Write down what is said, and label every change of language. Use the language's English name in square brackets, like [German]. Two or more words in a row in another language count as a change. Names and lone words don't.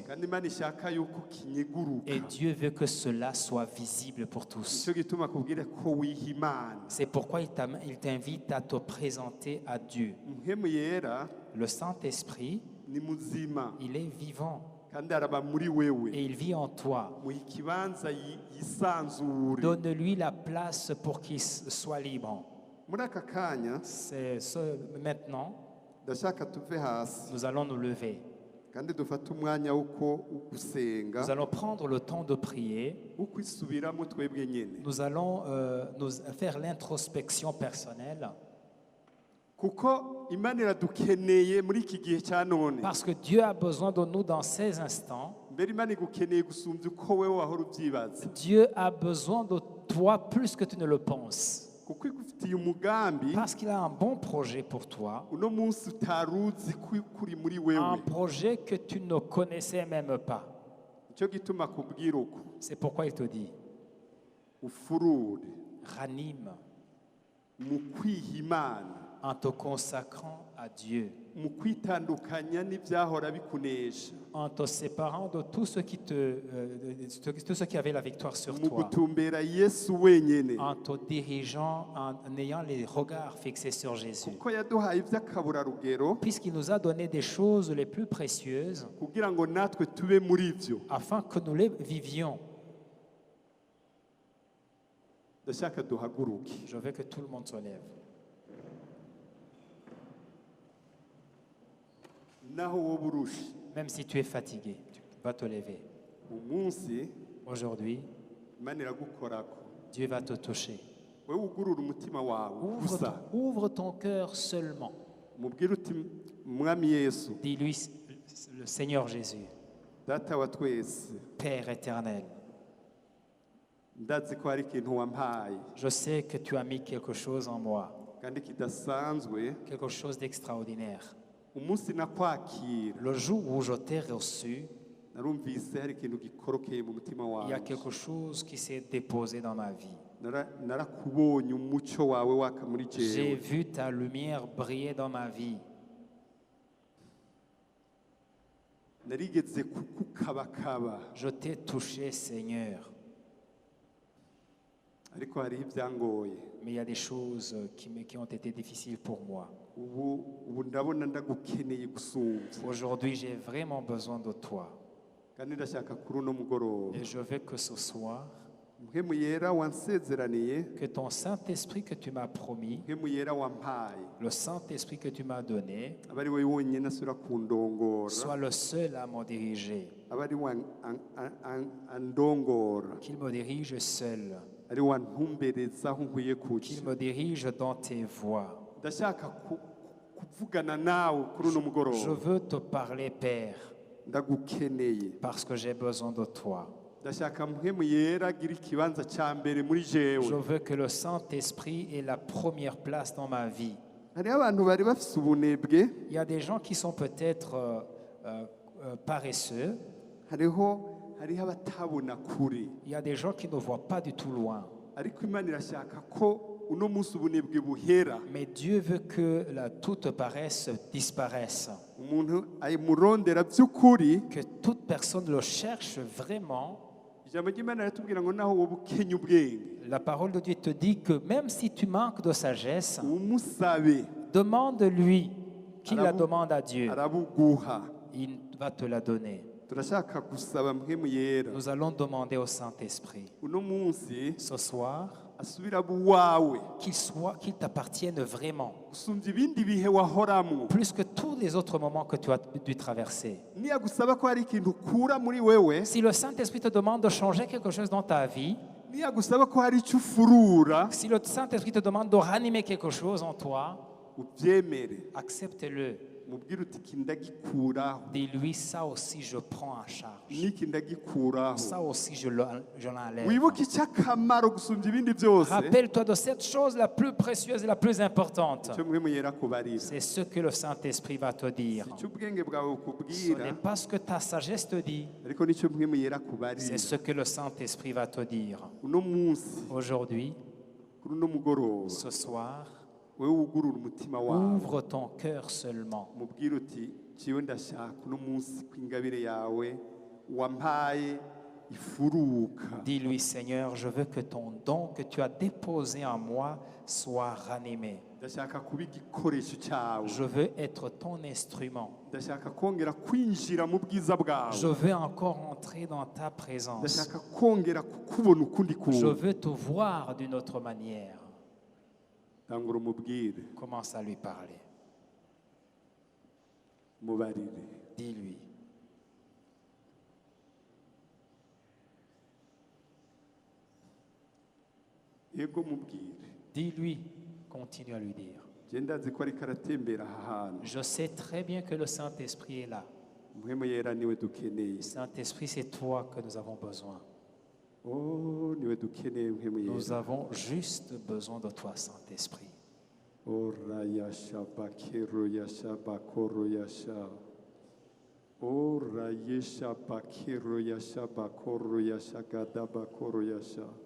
[Rundi] kandi Imana ishaka yuko kinyeguruka. [French] Et Dieu veut que cela soit visible pour tous. [Rundi] Nicyo gituma akubwira ko wiha Imana. [French] C'est pourquoi il t'invite à te présenter à Dieu. [Rundi] Mpwemu yera [French] Le Saint-Esprit, [Rundi] ni muzima [French] il est vivant [Rundi] kandi araba muri wewe. [French] et il vit en toi. [Rundi] Muha ikibanza yisanzure. [French] Donne-lui la place pour qu'il soit libre. [Rundi] Muri aka kanya [French] Maintenant, [Rundi] ndashaka tuve hasi [French] nous allons nous lever. [Rundi] kandi dufate umwanya wo gusenga, [French] Nous allons prendre le temps de prier. [Rundi] wo kwisubiramo twebwe nyene, [French] Nous allons nous faire l'introspection personnelle. [Rundi] kuko Imana iradukeneye muri iki gihe cya none. [French] Parce que Dieu a besoin de nous dans ces instants. [Rundi] Mbere Imana igukeneye gusumbya uko wewe wahora ubyibaza, [French] Dieu a besoin de toi plus que tu ne le penses. [Rundi] kuko igufitiye umugambi [French] Parce qu'il a un bon projet pour toi. [Rundi] uno munsi utaruzi kuri muri [French] Un [Rundi] wewe. [French] projet que tu ne connaissais même pas. [Rundi] Nicyo gituma akubwira uko [French] C'est pourquoi il te dit, [Rundi] ufurure [French] ranime [Rundi] mu kwiha Imana, [French] en te consacrant à Dieu, [Rundi] mu kwitandukanya n'ibyahora bikunesha, [French] en te séparant de tout ce qui avait la victoire sur [Rundi] mu [French] toi, [Rundi] gutumbera Yesu wenyene, [French] en te dirigeant, en ayant les regards fixés sur Jésus. [Rundi] kuko yaduhaye iby'akaburarugero [French] Puisqu'il nous a donné des choses les plus précieuses, [Rundi] kugira ngo natwe tube muri byo. [French] afin que nous les vivions. [Rundi] Ndashaka duhaguruke. [French] Je veux que tout le monde se lève. [Rundi] Naho wowe urushe, [French] Même si tu es fatigué, tu vas te lever. [Rundi] umunsi [French] Aujourd'hui, [Rundi] Imana iragukorako, [French] Dieu va te toucher. [Rundi] wewe ugurura umutima wawe gusa [French] Ouvre ton cœur seulement. [Rundi] umubwire uti mwami Yesu [French] Dis-lui, le Seigneur Jésus, [Rundi] data wa twese [French] Père éternel, [Rundi] ndazi ko hari ikintu wampaye [French] je sais que tu as mis quelque chose en moi, [Rundi] kandi kidasanzwe [French] quelque chose d'extraordinaire. [Rundi] umunsi nakwakira [French] Le jour où je t'ai reçu, [Rundi] narumvise hari ikintu gikorokeye mu mutima [French] il y a [Rundi] wawe [French] quelque chose qui s'est déposé dans ma vie. [Rundi] narakubonye umucyo wawe waka muri [French] J'ai [Rundi] jewe [French] vu ta lumière briller dans ma vie. [Rundi] narigeze kukukabakaba [French] Je t'ai touché, Seigneur. [Rundi] ariko hariho ibyangoye [French] Mais il y a des choses qui ont été difficiles pour moi. [Rundi] ubu ndabona ndagukeneye gusumvya [French] Aujourd'hui, j'ai vraiment besoin de toi. [Rundi] kandi ndashaka kuri uno mugoroba [French] Et je veux que ce soir, [Rundi] mpemu yera wansezeraniye [French] que ton Saint-Esprit que tu m'as promis, [Rundi] mpemu yera wampaye [French] le Saint-Esprit que tu m'as donné, [Rundi] aba ari we wonyine asubira kundongora [French] soit le seul à me diriger. [Rundi] aba ari we andongora [French] Qu'il me dirige seul. [Rundi] ari we antumbereza aho nkwiye [French] Qu'il [Rundi] kuja [French] me dirige dans tes voies. [Rundi] ndashaka kuvugana nawe kuri uno [French] Je [Rundi] mugoroba [French] veux te parler, Père, [Rundi] ndagukeneye [French] parce que j'ai besoin de toi. [Rundi] ndashaka mpemu yera agira ikibanza cya mbere muri [French] Je [Rundi] jewe [French] veux que le Saint-Esprit ait la première place dans ma vie. [Rundi] hariho abantu bari bafise ubunebwe [French] Il y a des gens qui sont peut-être paresseux. [Rundi] hariho abatabona kure [French] Il y a des gens qui ne voient pas du tout loin. [Rundi] ariko imana irashaka ko uno munsi ubunebwe buhera [French] Mais Dieu veut que toute paresse disparaisse. [Rundi] umuntu ayimurondera by'ukuri [French] Que toute personne le cherche vraiment. [Rundi] ijambo ry'imana riratubwira ngo naho wowe ukenya ubwenge [French] La parole de Dieu te dit que même si tu manques de sagesse, [Rundi] umusabe [French] demande-lui qu'il la [Rundi] Arabu- [French] demande à Dieu. [Rundi] arabuguha [French] Il va te la donner. [Rundi] turashaka gusaba mpemu yera [French] Nous allons demander au Saint-Esprit [Rundi] uno munsi [French] ce soir [Rundi] asubira buwawe [French] qu'il t'appartienne vraiment, [Rundi] gusumbya ibindi bihe wahoramo [French] plus que tous les autres moments que tu as dû traverser. [Rundi] niyagusaba ko hari ikintu ukura muri wewe [French] Si le Saint-Esprit te demande de changer quelque chose dans ta vie, [Rundi] niyagusaba ko hari icyo ufurura [French] si le Saint-Esprit te demande de ranimer quelque chose en toi, [Rundi] ubyemere [French] accepte-le. [Rundi] mubwire uti iki ndagikuraho [French] Dis-lui, ça aussi je prends en charge. [Rundi] n'iki ndagikuraho [French] Ça aussi je l'enlève. [Rundi] wibuke icy'akamaro gusumbya ibindi byose [French] Rappelle-toi de cette chose la plus précieuse et la plus importante. [Rundi] icyo mpemu yera kubarira [French] C'est ce que le Saint-Esprit va te dire. [Rundi] icyo ubwenge bwawe [French] Ce [Rundi] bukubwira [French] n'est pas ce que ta sagesse te dit, [Rundi] ariko nicyo mpemu yera kubarira [French] c'est ce que le Saint-Esprit va te dire. [Rundi] uno munsi [French] Aujourd'hui, [Rundi] kuri uno mugoroba [French] ce soir, [Rundi] wewe wugurura umutima wawe [French] ouvre ton cœur seulement. [Rundi] mubwire uti ciwe ndashaka uno munsi ko ingabire yawe wampaye ifuruka [French] Dis-lui, Seigneur, je veux que ton don que tu as déposé en moi soit ranimé. [Rundi] ndashaka kuba igikoresho cyawe [French] Je veux être ton instrument. [Rundi] ndashaka kongera kwinjira mu bwiza bwawe [French] Je veux encore entrer dans ta présence. [Rundi] ndashaka kongera kukubona ukundi [French] Je [Rundi] kuntu [French] veux te voir d'une autre manière. [Rundi] tangura umubwire [French] Commence à lui parler. [Rundi] mubarire [French] Dis-lui. [Rundi] yego mubwire [French] Dis-lui. Continue à lui dire. [Rundi] je ndazi ko ariko aratembera aha hantu [French] Je sais très bien que le Saint-Esprit est là. [Rundi] mpemu yera niwe dukeneye [French] Saint-Esprit, c'est toi que nous avons besoin. [Rundi] oh niwe dukeneye mpemu [French] Nous [Rundi] yera [French] avons juste besoin de toi, Saint-Esprit. ora yasha bakero yasha bakoro yasha ora yesha bakero yasha bakoro yasha gada bakoro yasha